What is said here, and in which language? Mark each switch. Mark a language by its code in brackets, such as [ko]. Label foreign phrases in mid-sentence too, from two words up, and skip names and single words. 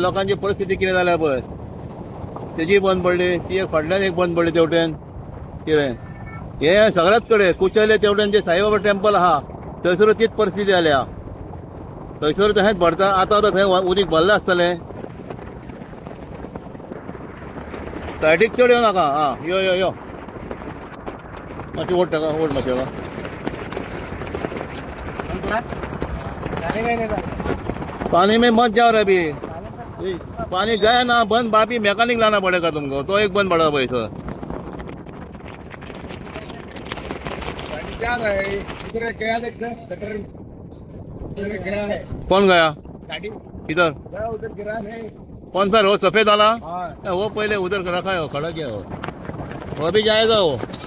[kok] लोकांची परिस्थिती कितें जाल्या पळय तेजी बंद पडली ती एक फाटल्यान एक बंद पडली तेवटेन कितें हे सगळ्याच कडेन कुशले तेवटेन जे साईबाबा टेम्पल आहा थंयसरूय तीच परिस्थिती जाल्या थंयसर तशेंच भरता आतां थंय उदीक भरलें आसतलें सायडीक चड येवं नाका आं यो यो यो मातशें ओट ताका ओट मातशें [hi] पानी में मत जाओ रे अभी पानी गया ना बंद बापी मैकेनिक लाना पड़ेगा तुमको तो एक बंद पड़ा भाई सर कौन गया इधर कौन सा वो सफेद वाला वो पहले उधर रखा है वो खड़ा किया वो अभी जाएगा वो